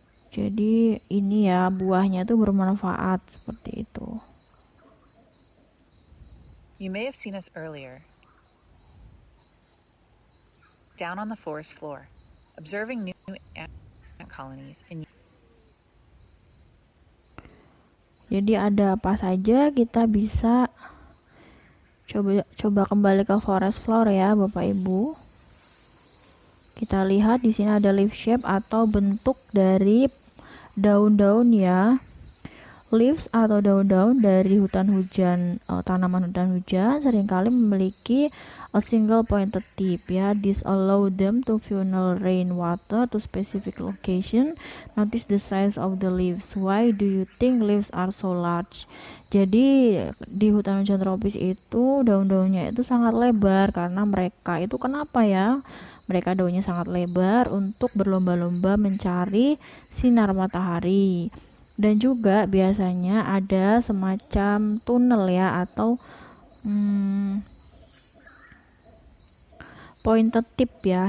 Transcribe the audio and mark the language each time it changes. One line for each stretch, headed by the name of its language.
Indonesian: Jadi ini ya, buahnya tuh bermanfaat seperti itu.
English: You may have seen us earlier, down on the forest floor, observing new ant colonies in.
Indonesian: Jadi ada apa saja kita bisa coba kembali ke forest floor ya Bapak Ibu. Kita lihat di sini ada leaf shape atau bentuk dari daun-daun ya. Leaves atau daun-daun dari hutan hujan, tanaman hutan hujan seringkali memiliki
English: a single pointed tip
Indonesian: ya.
English: This allow them to funnel rainwater to specific location. Notice the size of the leaves. Why do you think leaves are so large?
Indonesian: Jadi di hutan hujan tropis itu daun-daunnya itu sangat lebar karena mereka itu kenapa ya? Mereka daunnya sangat lebar untuk berlomba-lomba mencari sinar matahari. Dan juga biasanya ada semacam tunnel ya atau pointed tip ya.